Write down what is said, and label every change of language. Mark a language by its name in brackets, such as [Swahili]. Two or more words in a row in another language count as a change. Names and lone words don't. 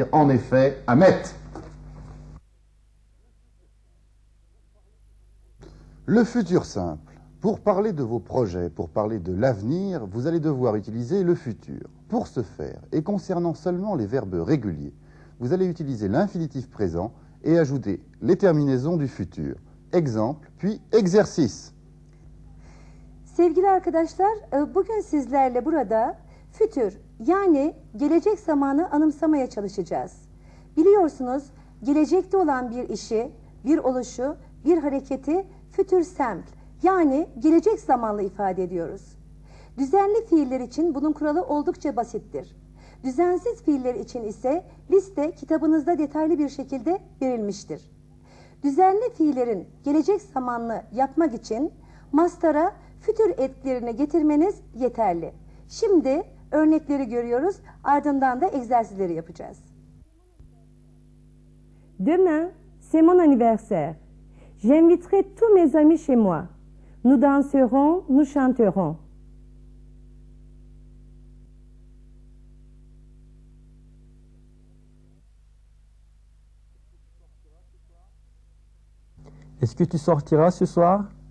[French] En effet, Ahmet. Le futur simple. Pour parler de vos projets, pour parler de l'avenir, vous allez devoir utiliser le futur. Pour ce faire, et concernant seulement les verbes réguliers, vous allez utiliser l'infinitif présent et ajouter les terminaisons du futur. Exemple, puis exercice. [Turkish] Sevgili arkadaşlar, bugün sizlerle burada fütür yani gelecek zamanı anımsamaya çalışacağız. Biliyorsunuz gelecekte olan bir işi, bir oluşu, bir hareketi [French] fütür simple [Turkish] yani gelecek zamanlı ifade ediyoruz. Düzenli fiiller için bunun kuralı oldukça basittir. Düzensiz fiiller için ise liste kitabınızda detaylı bir şekilde verilmiştir. Düzenli fiillerin gelecek zamanlı yapmak için mastara fütür etkilerini getirmeniz yeterli. Şimdi örnekleri görüyoruz, ardından da egzersizleri yapacağız. [French] Demain, c'est mon anniversaire. J'inviterai tous mes amis chez moi. Nous danserons, nous chanterons. est-ce que tu sortiras ce soir?